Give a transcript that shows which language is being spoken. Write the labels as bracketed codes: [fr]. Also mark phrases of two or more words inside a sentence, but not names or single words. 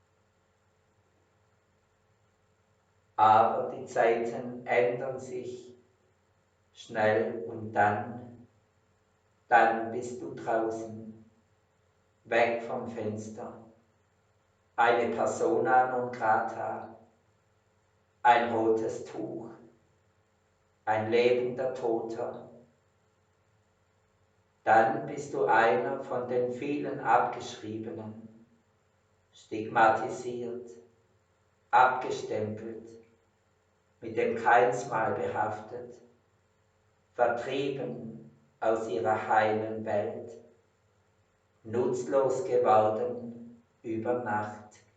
[de] Aber die Zeiten ändern sich schnell und dann bist du draußen, weg vom Fenster, eine [la] Persona non grata, [de] ein rotes Tuch, ein lebender Toter. Dann bist du einer von den vielen Abgeschriebenen, stigmatisiert, abgestempelt, mit dem Keinsmal behaftet, vertrieben aus ihrer heilen Welt, nutzlos geworden über Nacht,